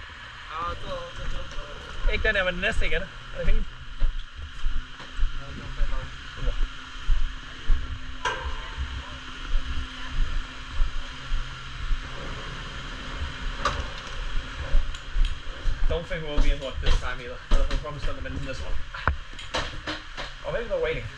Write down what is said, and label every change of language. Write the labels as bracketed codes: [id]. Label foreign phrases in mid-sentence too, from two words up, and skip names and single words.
[da] Ikke den her, men den næste igen. Er det fint? [en] Don't think we'll be in luck this time either. I don't promise them in this one. Oh, maybe they're waiting.